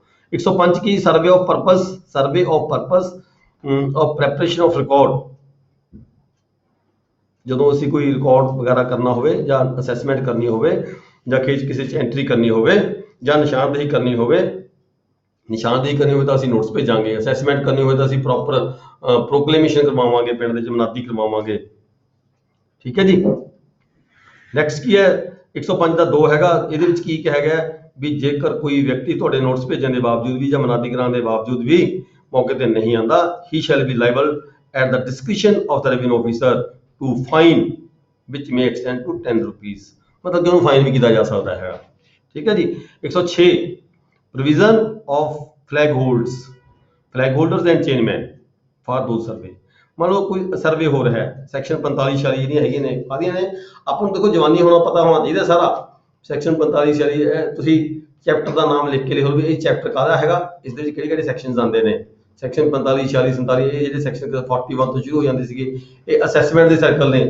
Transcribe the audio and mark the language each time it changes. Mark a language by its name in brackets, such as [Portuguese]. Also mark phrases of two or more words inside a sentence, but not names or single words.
[Punjabi] 105 ਕੀ [English] survey of purpose of preparation of record, [Punjabi] ਜਦੋਂ ਅਸੀਂ ਕੋਈ ਰਿਕਾਰਡ ਵਗੈਰਾ ਕਰਨਾ ਹੋਵੇ ਜਾਂ ਅਸੈਸਮੈਂਟ ਕਰਨੀ ਹੋਵੇ ਜਾਂ ਖੇਤ ਕਿਸੇ ਚ ਐਂਟਰੀ ਕਰਨੀ ਹੋਵੇ ਜਾਂ ਨਿਸ਼ਾਨਦੇਹੀ ਕਰਨੀ ਹੋਵੇ ਤਾਂ ਅਸੀਂ ਨੋਟਿਸ ਭੇਜਾਂਗੇ, ਅਸੈਸਮੈਂਟ ਕਰਨੀ ਹੋਵੇ ਤਾਂ ਅਸੀਂ [English] proper proclamation [Punjabi] ਕਰਵਾਵਾਂਗੇ, ਪਿੰਡ ਦੇ ਚ ਮਨਾਦੀ ਕਰਵਾਵਾਂਗੇ, ਠੀਕ ਹੈ ਜੀ। ਨੈਕਸਟ ਕੀ ਹੈ 105 ਦਾ 2 ਹੈਗਾ, ਇਹਦੇ ਵਿੱਚ ਕੀ ਕਿਹਾ ਗਿਆ ਵੀ ਜੇਕਰ ਕੋਈ ਵਿਅਕਤੀ ਤੁਹਾਡੇ ਨੋਟਿਸ ਭੇਜਣ ਦੇ ਬਾਵਜੂਦ ਵੀ ਜਾਂ ਮਨਾਦੀ ਕਰਾਉਣ ਦੇ ਬਾਵਜੂਦ ਵੀ ਮੌਕੇ ਤੇ ਨਹੀਂ ਆਉਂਦਾ, [English] he shall be liable at the discretion of the revenue officer to fine which may extend to 10 rupees, [Punjabi] ਮਤਲਬ ਕਿ ਉਹਨੂੰ ਫਾਈਨ ਵੀ ਕੀਤਾ ਜਾ ਸਕਦਾ ਹੈ, ਠੀਕ ਹੈ ਜੀ। [English] 106 provision of flag holders and chainmen for those survey, [Punjabi] ਮੰਨ ਲਓ ਕੋਈ ਸਰਵੇ ਹੋ ਰਿਹਾ ਹੈ, ਸੈਕਸ਼ਨ 45 46 ਜਿਹੜੀਆਂ ਹੈਗੀਆਂ ਨੇ ਕਾਹਦੀਆਂ ਨੇ, ਆਪਾਂ ਨੂੰ ਦੇਖੋ ਜਵਾਨੀ ਹੋਣਾ ਪਤਾ ਹੋਣਾ ਚਾਹੀਦਾ ਸਾਰਾ। ਸੈਕਸ਼ਨ 45 46 ਤੁਸੀਂ ਚੈਪਟਰ ਦਾ ਨਾਮ ਲਿਖ ਕੇ ਲਿਖੋ ਵੀ ਇਹ ਚੈਪਟਰ ਕਾਹਦਾ ਹੈਗਾ, ਇਸ ਦੇ ਵਿੱਚ ਕਿਹੜੇ ਕਿਹੜੇ ਸੈਕਸ਼ਨਸ ਆਉਂਦੇ ਨੇ। ਸੈਕਸ਼ਨ 45 46 47 ਇਹ ਜਿਹੜੇ ਸੈਕਸ਼ਨ 41 ਤੋਂ ਸ਼ੁਰੂ ਹੋ ਜਾਂਦੇ ਸੀਗੇ, ਇਹ ਅਸੈਸਮੈਂਟ ਦੇ ਸਰਕਲ ਨੇ।